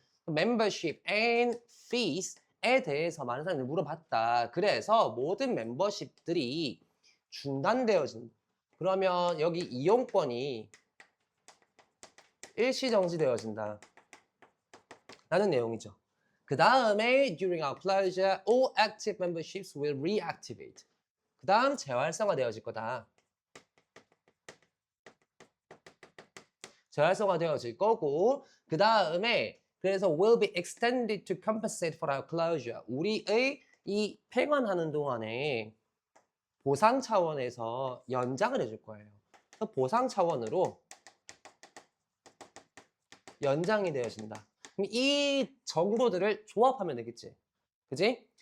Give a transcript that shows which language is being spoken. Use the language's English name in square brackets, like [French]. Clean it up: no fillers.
[English] membership and fees [Korean] 에 대해서 많은 사람들이 물어봤다. 그래서 모든 멤버십들이 중단되어진. 그러면 여기 이용권이 일시정지되어진다. 라는 내용이죠. 그 다음에 [English] during our closure, all active memberships will reactivate. [Korean] 그 다음 재활성화되어질 거다. 재활성화되어질 거고 그 다음에 그래서 [English] will be extended to compensate for our closure. [Korean] 우리의 이 폐관하는 동안에 보상 차원에서 연장을 해줄 거예요. 그래서 보상 차원으로 연장이 되어진다. 그럼 이 정보들을 조합하면 되겠지. 그지?